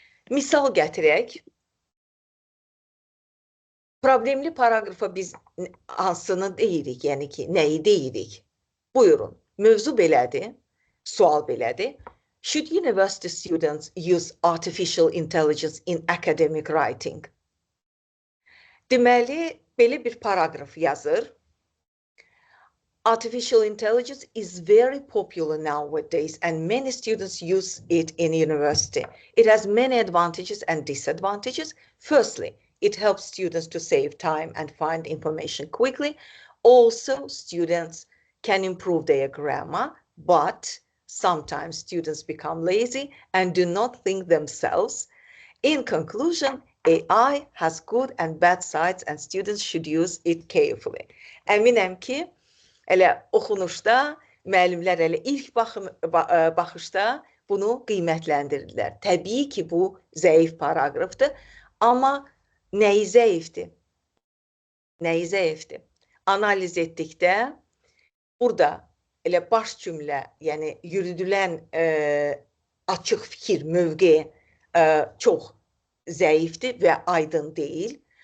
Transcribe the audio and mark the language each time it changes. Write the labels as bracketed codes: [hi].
[az] Misal gətirək. Problemli paraqrafa biz hansını deyirik, yəni ki, nəyi deyirik? Buyurun, mövzu belədir, sual belədir. [en] Should university students use artificial intelligence in academic writing? [az] Deməli, belə bir paraqraf yazır. [en] Artificial intelligence is very popular nowadays and many students use it in university. It has many advantages and disadvantages. Firstly, it helps students to save time and find information quickly. Also, students can improve their grammar, but Sometimes students become lazy and do not think themselves. In conclusion, AI has good and bad sides and students should use it carefully. [az] Əminəm ki, elə oxunuşda müəllimlər elə ilk baxışda bunu qiymətləndirdilər. Təbii ki, bu zəif paraqrafdır, amma nəyi zəifdir? Nəyi zəifdir? Analiz etdikdə burada elə baş cümlə, yəni yürüdülən açıq fikir, mövqe çox zəifdir və aydın deyil.